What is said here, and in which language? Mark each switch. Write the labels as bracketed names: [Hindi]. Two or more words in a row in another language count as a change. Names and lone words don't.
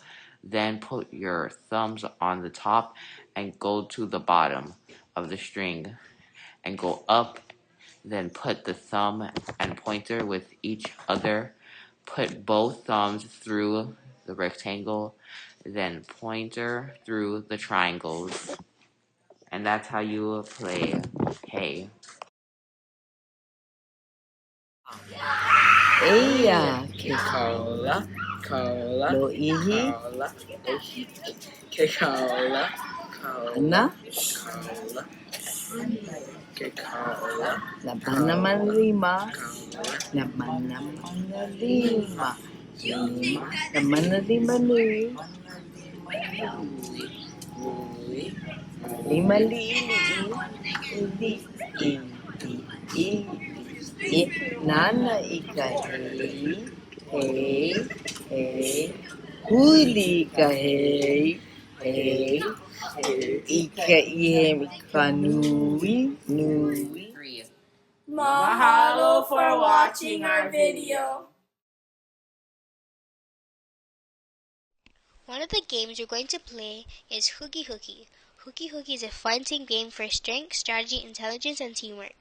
[English] Then put your thumbs on the top and go to the bottom of the string and go up. Then put the thumb and pointer with each other. Put both thumbs through the rectangle, then pointer through the triangles. And that's how you play Hey. [Hawaiian] AAIA ke lo'ihi ke ana naman lima naman lima nui lima li'i nana ika hei huli ka hei ika ika nui [English] Mahalo for watching our video. One of the games we're going to play is Hoogie Hoogie. Hoogie Hoogie is a fun team game for strength, strategy, intelligence, and teamwork.